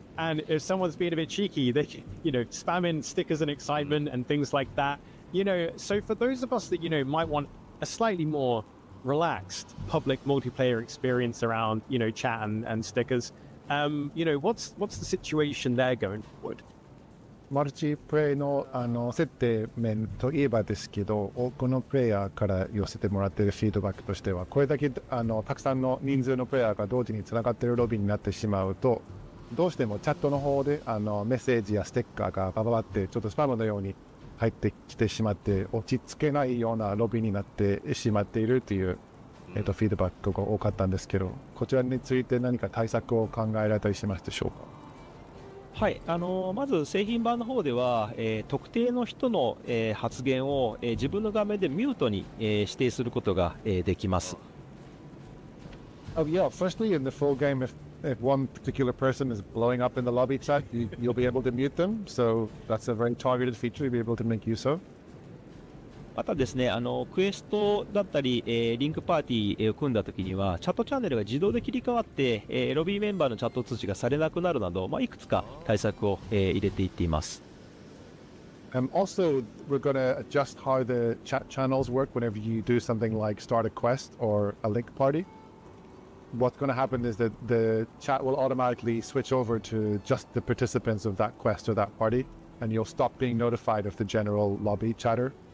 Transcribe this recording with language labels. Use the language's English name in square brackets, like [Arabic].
[English] And if someone's being a bit cheeky, they can, you know, spam in stickers and excitement and things like that. You know, so for those of us that, you know, might want a slightly more relaxed public multiplayer experience around, you know, chat and stickers, you know, what's the situation there going forward? [Japanese] マルチプレイの設定面といえばですけど、多くのプレイヤーから寄せてもらっているフィードバックとしては、これだけたくさんの人数のプレイヤーが同時につながっているロビーになってしまうと、どうしてもチャットの方でメッセージやステッカーがバババってちょっとスパムのように入ってきてしまって、落ち着けないようなロビーになってしまっているという、フィードバックが多かったんですけど、こちらについて何か対策を考えられたりしますでしょうか？はい、まず製品版の方では、特定の人の、発言を、自分の画面でミュートに、指定することが、できます。 [English] Oh yeah, firstly in the full game, if one particular person is blowing up in the lobby chat, you'll be able to mute them, so that's a very targeted feature you'll be able to make use of. [Japanese] またですね、クエストだったり、リンクパーティーを組んだ時にはチャットチャンネルが自動で切り替わって、ロビーメンバーのチャット通知がされなくなるなど、いくつか対策を、入れていっています。 [English] Also, we're going to adjust how the chat channels work whenever you do something like start a quest or a link party. What's going to happen is that the chat will automatically switch over to just the participants of that quest or that party, and you'll stop being notified of the general lobby chatter.